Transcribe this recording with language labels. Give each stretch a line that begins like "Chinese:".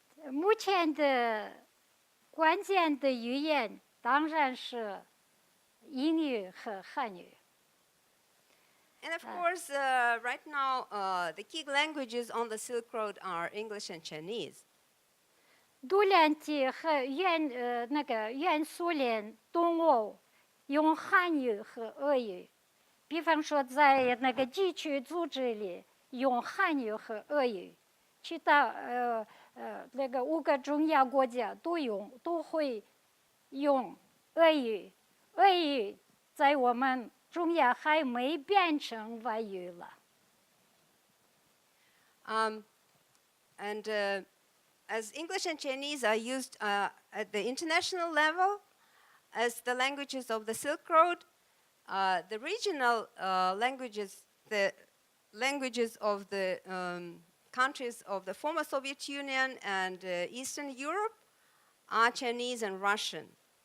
Chinese: 目前的关键的语言当然是英语和汉语。
English: And of course, right now, the key languages on the Silk Road are English and Chinese.
Chinese: 杜兰基和那个原苏联东欧用汉语和俄语，比方说在那个地区组织里用汉语和俄语，其他那个5个中亚国家都会用俄语。俄语在我们中亚还没变成外语了。
English: And as English and Chinese are used at the international level as the languages of the Silk Road, the regional languages, the languages of the countries of the former Soviet Union and Eastern Europe are Chinese and Russian.